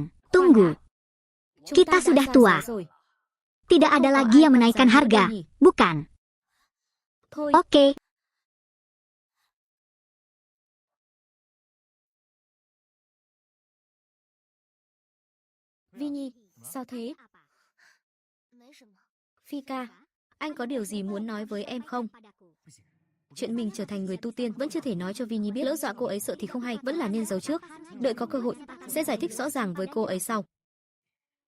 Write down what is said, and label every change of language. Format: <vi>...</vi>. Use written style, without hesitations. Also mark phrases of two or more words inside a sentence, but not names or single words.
<id>Tunggu. Kita sudah tua. Tidak ada lagi yang menaikkan harga, bukan? Oke.</id> <vi>Vinny, sao thế? Vika, anh có điều gì muốn nói với em không? Chuyện mình trở thành người tu tiên vẫn chưa thể nói cho Vinny biết, lỡ dọa cô ấy sợ thì không hay, vẫn là nên giấu trước. Đợi có cơ hội, sẽ giải thích rõ ràng với cô ấy sau.</vi>